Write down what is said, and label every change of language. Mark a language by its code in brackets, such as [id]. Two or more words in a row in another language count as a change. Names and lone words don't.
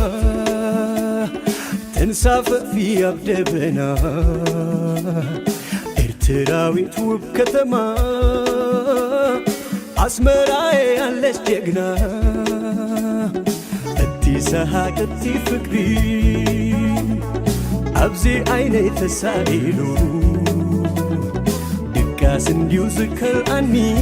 [am] ተንሳፈፊ አብደበና ኤርትራዊት ውብ ከተማ አስመራዬ ያለች ጀግና [ti] እቲ ሰሓቅ እቲ ፍቅሪ ኣብዚ ዓይነይ ተሳኢሉ ድቃስ እንዲሁ ዝከርአኒ